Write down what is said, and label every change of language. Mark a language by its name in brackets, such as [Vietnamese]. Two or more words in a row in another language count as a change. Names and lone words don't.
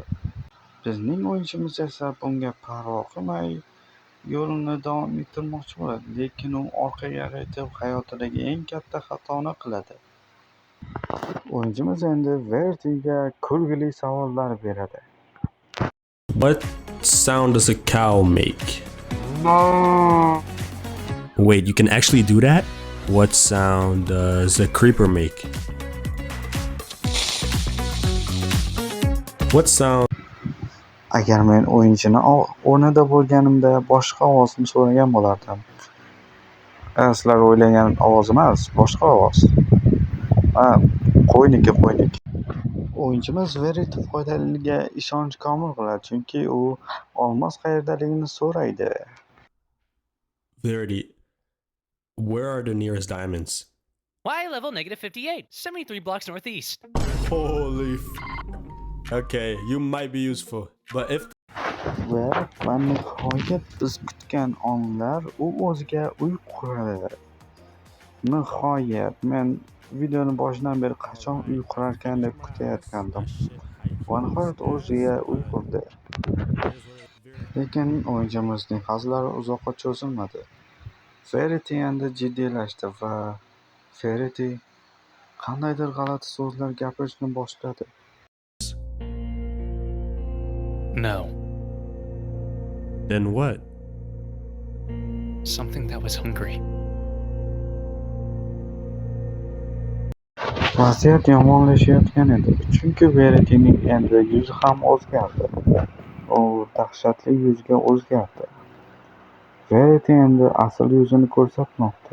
[Uzbek] Bizning o'yinchimiz esa bunga parvo qilmay yo'lini davom ettirmoqchi bo'ladi, lekin u orqaga qaytib hayotidagi eng katta xatoni qiladi. O'yinchimiz endi Verity'ga kulgili savollar beradi. [English] What sound does a cow make? Wait, you can actually do that? What sound does a creeper make? What sound? [Uzbek] Agar men o'yinchini o'rnida bo'lganimda boshqa ovozni so'ragan bo'lardim. Sizlar o'ylagan ovoz emas, boshqa ovoz. Qo'yniki. O'yinchimiz Verity foydaliga ishonch komil qiladi, chunki u olmos qayerdaligini so'raydi. [English] Verity, where are the nearest diamonds? Y level -58, 73 blocks northeast. Holy Okay, you might be useful, but if [Uzbek] Va nihoyat biz kutgan onlar u o'ziga uy quradi. Nihoyat men videoni boshidan beri qachon uy qurarkan deb kutayotgandim. Va nihoyat o'ziga uy qurdi. Lekin o'yinchimizning hazillari uzoqqa cho'zilmadi. Verity endi jiddiylashdi va Verity qandaydir g'alati so'zlar gapirishni boshladi. [English] No. then what? Something that was hungry. [Uzbek] Vaziyat yomonlashayotgan edi, chunki Verity'ning endi yuzi ham o'zgardi. U dahshatli yuzga o'zgardi. Verity endi asl yuzini ko'rsatmoqda.